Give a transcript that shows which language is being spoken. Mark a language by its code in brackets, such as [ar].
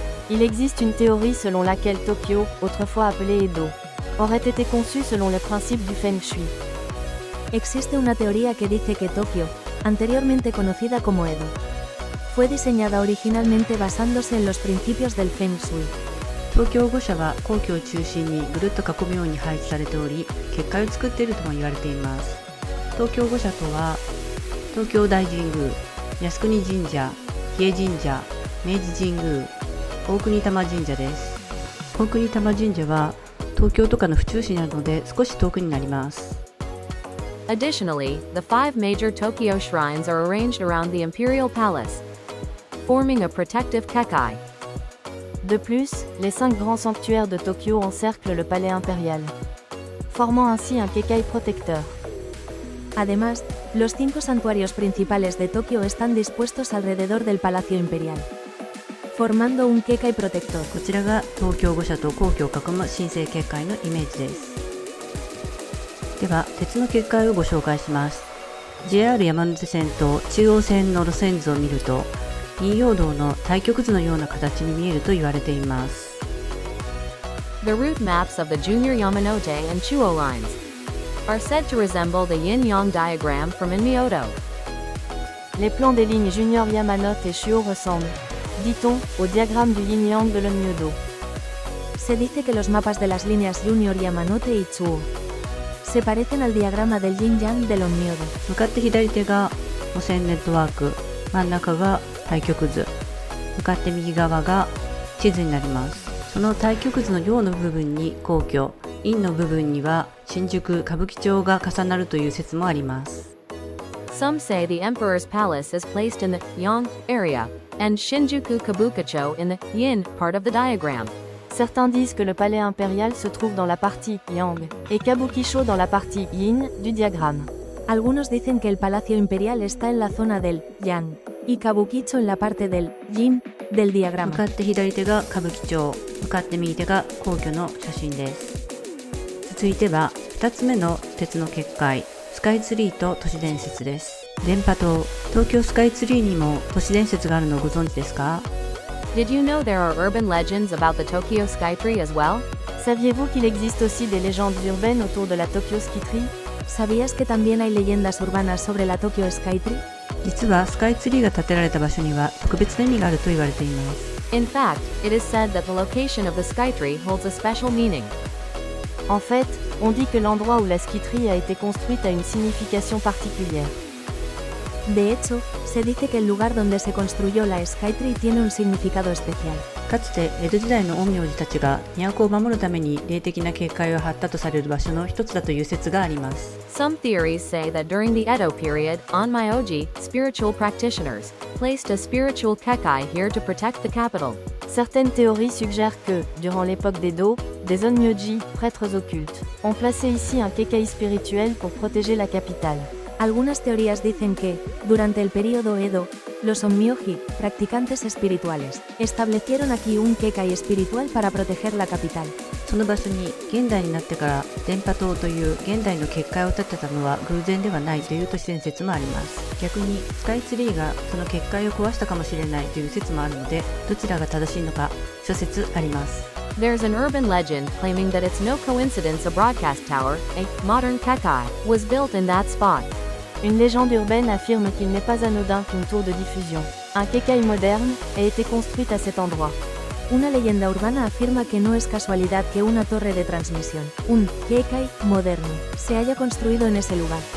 [fr] Il existe une théorie selon laquelle Tokyo, autrefois appelée Edo, aurait été conçue selon les principes du feng shui. [es] Existe una teoría que dice que Tokio, anteriormente conocida como Edo, fue diseñada originalmente basándose en los principios del feng shui. [ja] 東京御社は皇居を中心にぐるっと囲むように配置されており、結界を作っているとも言われています。東京御社とは、東京大神宮、靖国神社、比叡神社、明治神宮、大国玉神社です。大国玉神社は東京とかの府中市なので少し遠くになります。 [en] Additionally, the 5 major Tokyo shrines are arranged around the imperial palace, forming a protective kekai. [fr] De plus, les 5 grands sanctuaires de Tokyo encerclent le palais impérial, formant ainsi un kekai protecteur. [es] Además, los 5 santuarios principales de Tokio están dispuestos alrededor del Palacio Imperial, formando un kekai protector. [ja] こちらが東京御社と皇居を囲む神聖結界のイメージです。では、鉄の結界をご紹介します。JR 山手線と中央線の路線図を見ると、陰陽道の対極図のような形に見えると言われています。 [en] The route maps of the Junior Yamanote and Chuo lines are said to resemble the yin-yang diagram from Inmyoto. [fr] Les plans des lignes Junior Yamanote et Chuo ressemblent, dit-on, au diagramme du yin-yang de l'Onmyodo. [es] Se dice que los mapas de las líneas Junior Yamanote y Chuo se parecen al diagrama del yin-yang del Onmyodo. [ja] 向かって左手が路線ネットワーク、真ん中が対極図、向かって右側が地図になります。その対極図の陽の部分に皇居、陰の部分には新宿歌舞伎町が重なるという説もあります。 [en] Some say the emperor's palace is placed in the yang area, and Shinjuku Kabukicho in the yin part of the diagram. [fr] Certains disent que le palais impérial se trouve dans la partie yang et Kabukicho dans la partie yin du diagramme. [es] Algunos dicen que el palacio imperial está en la zona del yang y Kabukicho en la parte del yin del [ja] 向 [es] diagrama. [ja] かって左手が歌舞伎町、向かって右手が皇居の写真です。続いては2つ目の鉄の結界、スカイツリーと都市伝説です。電波塔、東京スカイツリーにも都市伝説があるのをご存知ですか？ [en] Did you know there are urban legends about the Tokyo Skytree as well? [fr] Saviez-vous qu'il existe aussi des légendes urbaines autour de la Tokyo Skytree? [es] ¿Sabías que también hay leyendas urbanas sobre la Tokyo Skytree? [ja] 実はスカイツリーが建てられた場所には特別な意味があると言われています。 [en] In fact, it is said that the location of the Skytree holds a special meaning. [fr] En fait, on dit que l'endroit où la Skytree a été construite a une signification particulière. [es] De hecho, se dice que el lugar donde se construyó la Skytree tiene un significado especial. [ja] かつて江戸時代の陰陽師たちが都を守るために霊的な結界を張ったとされる場所の一つだという説があります。 [en] Some theories say that during the Edo period, Onmyoji, spiritual practitioners, placed a spiritual kekai here to protect the capital. [fr] Certaines théories suggèrent que, durant l'époque d'Edo, des onmyoji, prêtres occultes, ont placé ici un kekai spirituel pour protéger la capitale. [es] Algunas teorías dicen que, durante el período Edo, los onmyoji, practicantes espirituales, establecieron aquí un kekai espiritual para proteger la capital. [ja] その場所に現代になってから電波塔という現代の結界を建てたのは偶然ではないという都市伝説もあります。逆にスカイツリーがその結界を壊したかもしれないという説もあるので、どちらが正しいのか諸説あります。 [en] There's an urban legend claiming that it's no coincidence a broadcast tower, a modern kekai, was built in that spot. [fr] Une légende urbaine affirme qu'il n'est pas anodin qu'une tour de diffusion, un kekai moderne, ait été construite à cet endroit. [es] Una leyenda urbana afirma que no es casualidad que una torre de transmisión, un kekai moderno, se haya construido en ese lugar.